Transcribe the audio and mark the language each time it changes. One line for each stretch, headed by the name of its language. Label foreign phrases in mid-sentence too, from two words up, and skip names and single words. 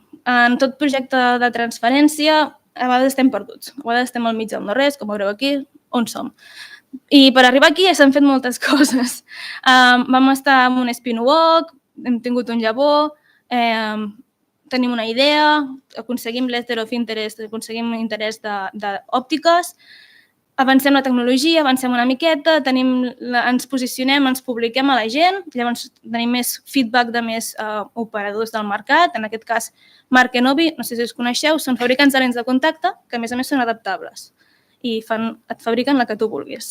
Catalan: En tot projecte de transferència, a vegades estem perduts, a vegades estem al mig del no-res, com veureu aquí, on som. I per arribar aquí s'han fet moltes coses. Vam estar en un spin-walk, hem tingut un llavor, tenim una idea, aconseguim
English: letter of interest,
Catalan: aconseguim interès d'òptiques, avancem la tecnologia, avancem una miqueta, ens posicionem, ens publiquem a la gent, llavors tenim més feedback de més operadors del mercat, en aquest cas Marc Enovi, no sé si us coneixeu, són fabricants de lents de contacte que a més són adaptables i et fabriquen la que tu vulguis.